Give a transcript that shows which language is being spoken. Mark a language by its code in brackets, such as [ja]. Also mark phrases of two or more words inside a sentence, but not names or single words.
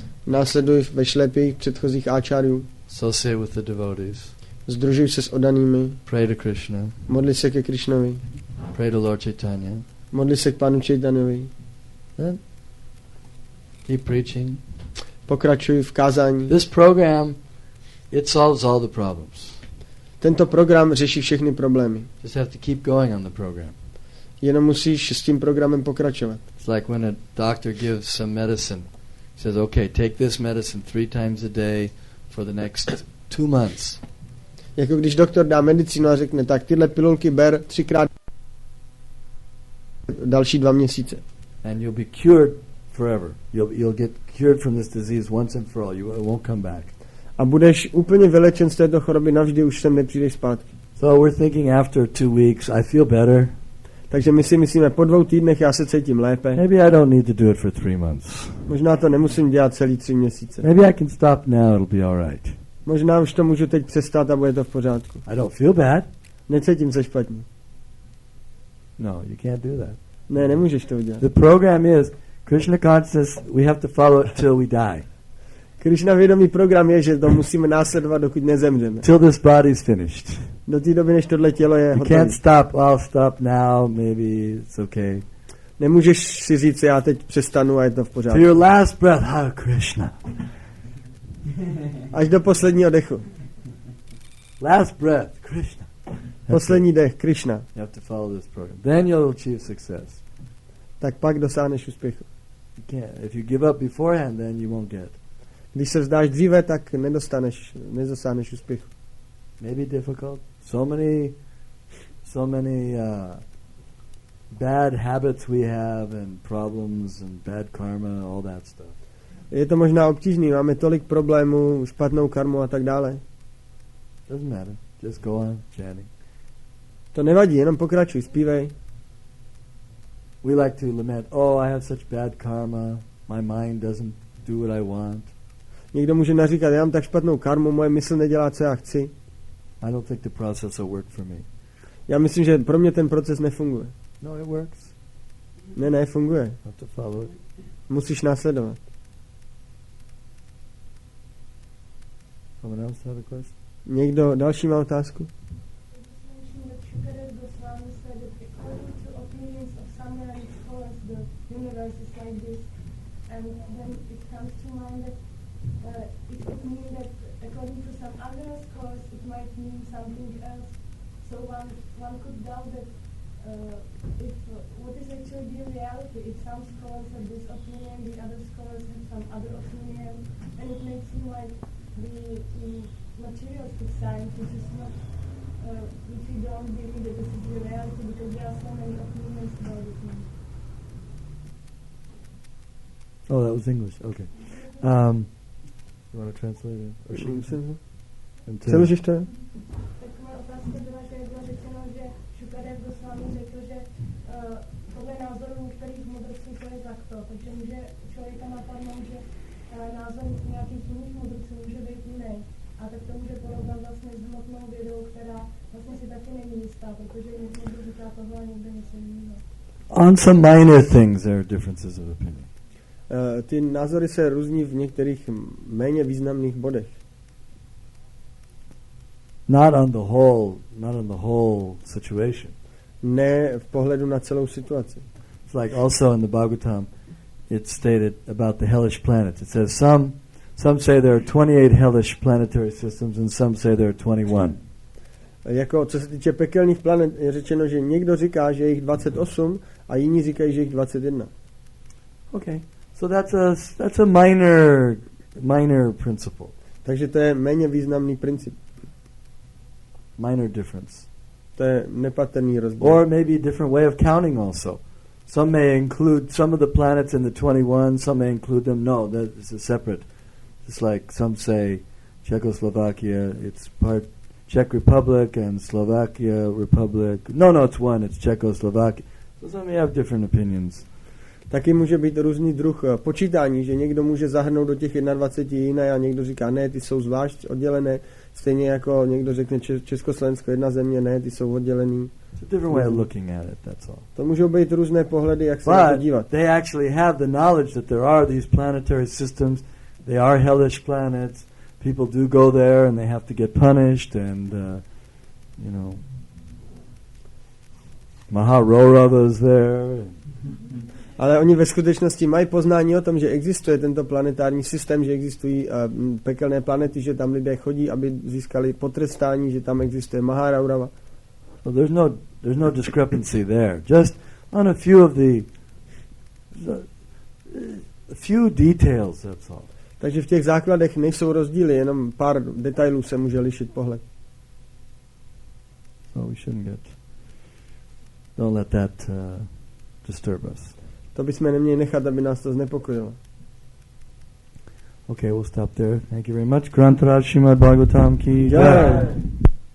[cs] Následuj ve šlepích předchozích áčáriů. [en] Associate with the devotees. [cs] Združuj se s oddanými. [en] Pray to Krishna. [cs] Modli se ke Krishnovi. [en] Pray to Lord Chaitanya. [cs] Modli se k Pánu Chaitanovi. [en] Then Keep preaching. [cs] Pokračuj v kázání. [en] This program, it solves all the problems. [cs] Tento program řeší všechny problémy. [en] Just have to keep going on the program. [cs] Jenom musíš s tím programem pokračovat. [en] It's like when a doctor gives some medicine. He says, okay, take this medicine 3 times a day for the next 2 months. [cs] Jako když doktor dá medicínu a řekne, tak tyhle pilulky ber 3krát další 2 měsíce. [en] And you'll be cured forever. You'll get cured from this disease once and for all. It won't come back. [cs] A budeš úplně vylečen z této choroby navždy, už sem nepřijdeš zpátky. [en] So we're thinking after 2 weeks, I feel better. [cs] Takže my si myslíme, po 2 týdnech já se cítím lépe. [en] Maybe I don't need to do it for 3 months. [cs] Možná to nemusím dělat celý 3 měsíce. [en] Maybe I can stop now, it'll be all right. [cs] Možná už to můžu teď přestat a bude to v pořádku. [en] I don't feel bad. [cs] Necítím se špatně. [en] No, you can't do that. [cs] Ne, nemůžeš to udělat. [en] The program is Krishna consciousness, we have to follow it till we die. [cs] Krishna vědomý program je, že to musíme následovat, dokud nezemřeme. [en] Till this body's finished. [cs] Do té doby, než tohle tělo je [en] You [cs] hotové. [en] can't stop, I'll stop now, maybe it's okay. [cs] Nemůžeš si říct, já teď přestanu a je to v [en] To [cs] pořádku. [en] your last breath, Hare Krishna. [cs] Až do posledního dechu. [en] Last breath, Krishna. [cs] Poslední dech, Krishna. [en] You have to follow this program. Then you'll achieve success. [cs] Tak pak dosáhneš úspěchu. [en] You can't. If you give up beforehand, then you won't get. [cs] Když se vzdáš dříve, tak nedosáhneš úspěchu. [en] Maybe difficult. So many bad habits we have and problems and bad karma, all that stuff. [cs] Je to možná obtížný, máme tolik problémů, špatnou karmu a tak dále. [en] Doesn't matter. Just go on chanting. [cs] To nevadí, jenom pokračuj, zpívej. [en] We like to lament, oh, I have such bad karma, my mind doesn't do what I want. [cs] Někdo může naříkat, já mám tak špatnou karmu, moje mysl nedělá, co já chci. [en] I don't think the process will work for me. [cs] Já myslím, že pro mě ten proces nefunguje. [en] No, it works. [cs] Ne, funguje. [en] Have to follow it. [cs] Musíš následovat. [en] Someone else have a question? [cs] Někdo další má otázku? [en] Goswami said that according to opinions of some learned scholars, the universe is like this, and then it comes to mind that it could mean that according to some other scholars, it might mean something else. So one could doubt that if what is actually the reality. If some scholars have this opinion, the other scholars have some other opinion, and it makes seem like the materialistic science, which is not. Which we don't believe that this is the reality because there are so many opinions about it. Oh, that was English. Okay. You want to translate it? Or [cs] Přeložíš to? Tak moje otázka byla, že bylo řečeno, že Šukadev Goswami řekl, že podle názoru některých mudrců to je takto. Takže může člověka napadnout, že názor nějakých jiných mudrců může být jiný. A tak to může porovnat vlastně s hmotnou vědou, která vlastně si taky není jistá, protože někdo říká tohle a někdo něco jiného. [en] On some minor things there are differences of opinion. [cs] Ty názory se různí v některých méně významných bodech. [en] Not on the whole situation. [cs] Ne v pohledu na celou situaci. [en] It's like also in the Bhagavatam, it's stated about the hellish planets. It says some say there are 28 hellish planetary systems and some say there are 21. [cs] Jako co se týče pekelných planet, je řečeno, že někdo říká, že je jich 28 a jiní říkají, že je jich 21. [en] Okay. So that's a minor principle. [cs] Takže to je méně významný princip. [en] Minor difference. [cs] To je nepatrný rozdíl. [en] Or maybe a different way of counting also. Some may include some of the planets in the 21, some may include them. No, that is a separate. It's like some say Czechoslovakia, it's part Czech Republic and Slovakia Republic. No, it's one, it's Czechoslovakia. So some may have different opinions. [cs] Taky může být různý druh počítání, že někdo může zahrnout do těch 21 jiné a někdo říká, ne, ty jsou zvlášť oddělené. Stejně jako někdo řekne Československo jedna země, ne, ty jsou oddělený. [en] It's a different way of looking at it, that's all. [cs] To můžou být různé pohledy, jak se na to dívat. [en] But they actually have the knowledge that there are these planetary systems. They are hellish planets. People do go there and they have to get punished and, Maharorava's there. [cs] Ale oni ve skutečnosti mají poznání o tom, že existuje tento planetární systém, že existují pekelné planety, že tam lidé chodí, aby získali potrestání, že tam existuje Maharaurava. [en] So there's no discrepancy there. Just on a few of a few details, that's all. [cs] Takže v těch základech nejsou rozdíly, jenom pár detailů se může lišit pohled. [en] So we don't let that disturb us. [cs] To bychom neměli nechat, aby nás to znepokojilo. [en] Okay, we'll stop there. Thank you very much. [hi] Grantaraj Srimad Bhagavatam ki Jai.